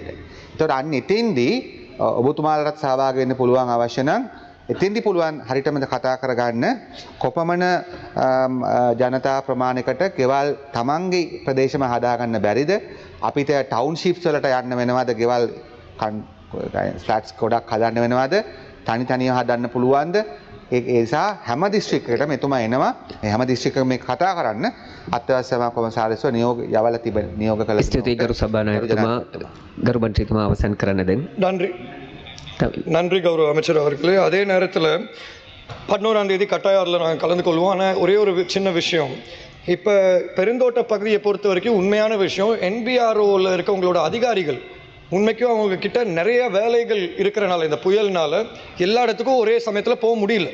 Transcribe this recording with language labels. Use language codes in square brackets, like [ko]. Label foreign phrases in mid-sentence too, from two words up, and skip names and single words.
[si] ඒතකොට අන්න එතෙන්දී ඔබතුමාලටත් සහභාගී වෙන්න පුළුවන් අවශ්‍ය නම් එතෙන්දී පුළුවන් හරියටම කතා කරගන්න කොපමණ ජනතා ප්‍රමාණයකට ගෙවල් තමන්ගේ ප්‍රදේශම හදාගන්න බැරිද, අපිට ටවුන්ෂිප්ස් වලට යන්න වෙනවද, ගෙවල් ෆ්ලැට්ස් ගොඩක් හදන්න වෙනවද, තනි තනිව හදන්න පුළුවන්ද? ඒ නිසා හැම දිස්ත්‍රික්කයකටම එතුමා එනවා. ඒ හැම දිස්ත්‍රික්කකම මේ කතා කරන්න අත්‍යවශ්‍ය සේවා කොමසාරිස්ව යවලා තිබෙන නියෝග කළ ස්තුතියි ගරු සභානායකතුමා. ගරු මන්ත්‍රීතුමා අවසන් කරන්න දෙන්න. [ta] நன்றி கௌரவ அமைச்சர் அவர்களே. அதே நேரத்தில் 11ஆம் தேதி கட்டாயாரில் நாங்கள் கலந்து கொள்வோம். ஆனால் ஒரே ஒரு சின்ன விஷயம், இப்போ பெருந்தோட்ட பகுதியை பொறுத்த வரைக்கும் உண்மையான விஷயம், NBROவில் இருக்க உங்களோட அதிகாரிகள் உண்மைக்கும் அவங்க கிட்ட நிறைய வேலைகள் இருக்கிறனால இந்த புயல்னால எல்லா இடத்துக்கும் ஒரே சமயத்தில் போக முடியல.